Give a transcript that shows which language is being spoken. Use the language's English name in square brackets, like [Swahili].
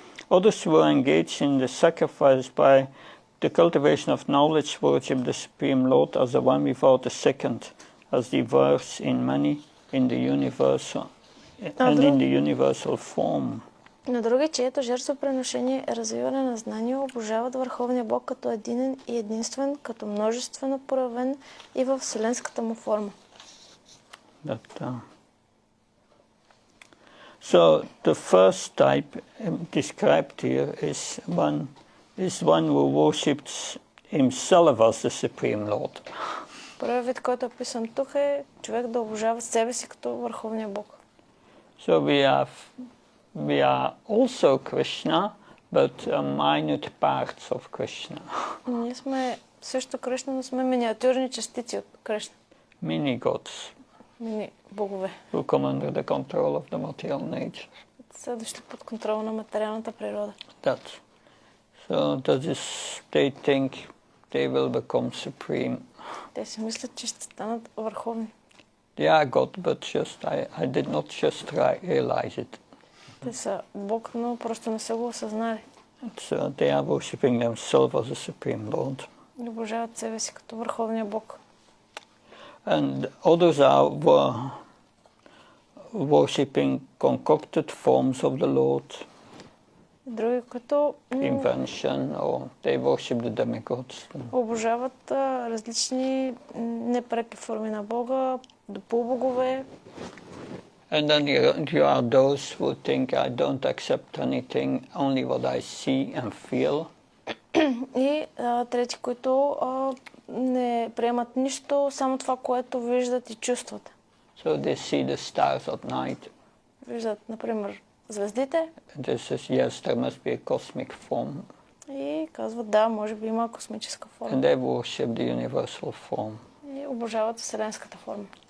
[English] Others were engaged in the sacrifice by the cultivation of knowledge, worship the Supreme Lord as the one without a second, as the verse in many in the universal and in the universal form. [Bulgarian] На други, чието жертвоприношение е развиване на знание, обожават Върховния Бог като единен и единствен, като множествено проявен и във вселенската му форма. [English] So the first type described here is one who worships himself as the Supreme Lord. [Bulgarian] Първият вид, който е описан тук, е човек да обожава себе си като Върховния Бог. [English] So we are also Krishna, but minute parts of Krishna. [Bulgarian] Ние сме също Кришна, но сме миниатюрни частици от Кришна. [English] Mini gods. [Bulgarian] Мини богове. [English] Who come under the control of the material nature. [Bulgarian] Са дошли под контрол на материалната природа. [English] So they think they will become supreme. [Bulgarian] Те си мислят, че ще станат върховни. [English] They are God, but I did not just realize it. [Bulgarian] Те са Бог, но просто не са го осъзнали. [English] So they are worshipping themselves as a Supreme Lord. [Bulgarian] Обожават себе си като Върховния Бог. [English] And others are worshipping concocted forms of the Lord. [Bulgarian] Други, които [English] Invention, or they worship the demigods. [Bulgarian] Обожават различни непреки форми на Бога, полубогове. [English] And then you are those who think I don't accept anything, only what I see and feel. [Bulgarian] И трети, които не приемат нищо, само това, което виждат и чувстват. [English] So they see the stars at night. [Bulgarian] Виждат, например, звездите. [English] And they say, yes, there must be a cosmic form. [Bulgarian] И казват, да, може би има космическа форма. [English] And they worship the universal form. [Bulgarian] И обожават вселенската форма.